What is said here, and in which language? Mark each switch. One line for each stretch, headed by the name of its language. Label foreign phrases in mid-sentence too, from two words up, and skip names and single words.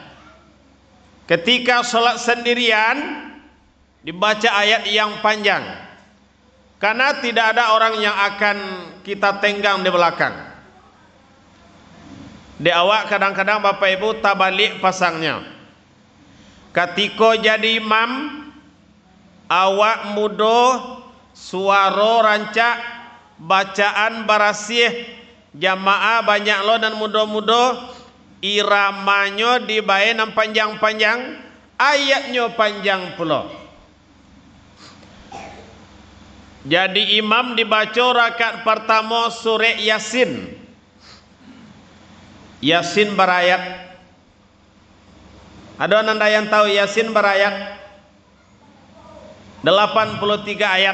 Indonesian: Ketika sholat sendirian dibaca ayat yang panjang, karena tidak ada orang yang akan kita tenggang di belakang.
Minangkabau: Di awak kadang-kadang Bapak Ibu tabalik pasangnya.
Indonesian: Ketika jadi imam,
Minangkabau: awak mudo, suara rancak, bacaan barasih, jamaah banyak lo dan mudo-mudo, iramanya dibain panjang-panjang,
Indonesian: ayatnya panjang pula. Jadi imam dibaca rakaat pertama surah Yasin. Yasin berayat. Ada anda yang tahu Yasin berayat 83 ayat.